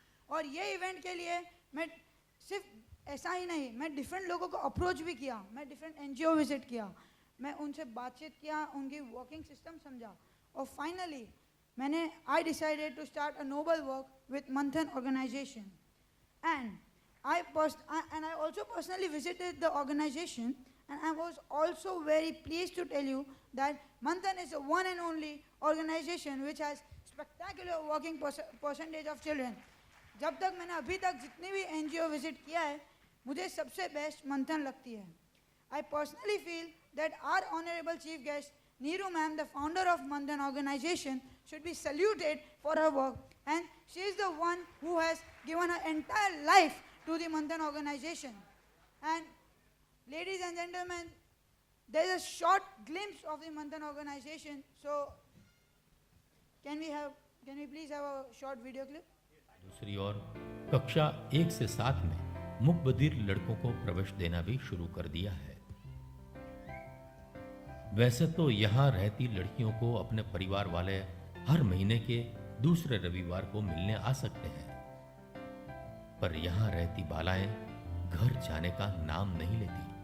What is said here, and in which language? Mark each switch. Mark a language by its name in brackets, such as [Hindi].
[Hindi] और ये इवेंट के लिए मैं सिर्फ ऐसा ही नहीं, मैं डिफरेंट लोगों को अप्रोच भी किया, मैं डिफरेंट NGO विजिट किया, मैं उनसे बातचीत किया, उनकी वर्किंग सिस्टम समझा और फाइनली मैंने [English] I decided to start a noble work with Manthan organization. And I also personally visited the organization, and I was also very pleased to tell you that Manthan is the one and only organization which has spectacular working percentage of children. [Hindi] जब तक मैंने अभी तक जितनी भी NGO visit किया है, मुझे सबसे बेस्ट मंथन लगती है. [English] I personally feel that our honorable chief guest Neeru ma'am, the founder of Manthan organization, should be saluted for her work, and she is the one who has given her entire life to the Manthan organization. And ladies and gentlemen, there is a short glimpse of the Manthan organization. So can we please have a short video clip? [Hindi] दूसरी ओर कक्षा 1 से 7 में मूक बधिर लड़कों को प्रवेश देना भी शुरू कर दिया है. वैसे तो यहाँ रहती लड़कियों को अपने परिवार वाले हर महीने के दूसरे रविवार को मिलने आ सकते हैं, पर यहाँ रहती बालाएं घर जाने का नाम नहीं लेती.